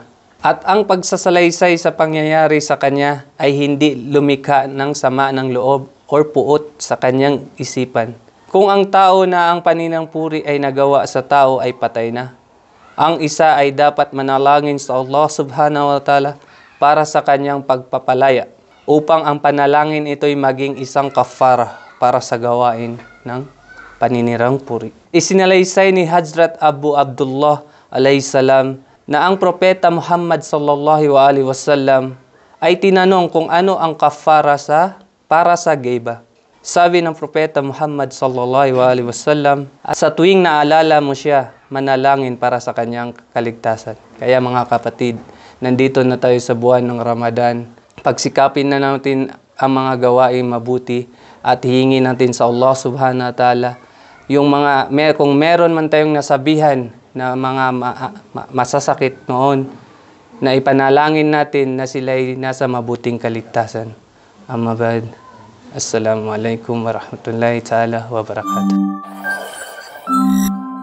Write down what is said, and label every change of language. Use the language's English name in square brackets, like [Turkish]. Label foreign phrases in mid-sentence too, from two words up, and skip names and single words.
[Filipino] At ang pagsasalaysay sa pangyayari sa kanya ay hindi lumikha ng sama ng loob or puot sa kanyang isipan. Kung ang tao na ang paninirang puri ay nagawa sa tao ay patay na, ang isa ay dapat manalangin sa Allah [Arabic] سبحانه وتعالى [Filipino] para sa kanyang pagpapalaya upang ang panalangin ito'y maging isang kafara para sa gawain ng paninirang puri. Isinalaysay ni Hazrat Abu Abdullah [Arabic] عليه السلام [Filipino] na ang propeta Muhammad [Arabic] صلى الله عليه وسلم [Filipino] ay tinanong kung ano ang kafara para sa ghiba. Sabi ng propeta Muhammad [Arabic] صلى الله عليه وسلم, [Filipino] sa tuwing naalala mo siya, manalangin para sa kanyang kaligtasan. Kaya mga kapatid, nandito na tayo sa buwan ng Ramadan. Pagsikapin na natin ang mga gawain mabuti at hihingi natin sa Allah [Arabic] سبحانه وتعالى [Filipino] kung meron man tayong nasabihan na mga masasakit noon, na ipanalangin natin na sila'y nasa mabuting kaligtasan. [Arabic] أما بعد. السلام عليكم ورحمة الله تعالى وبركاته.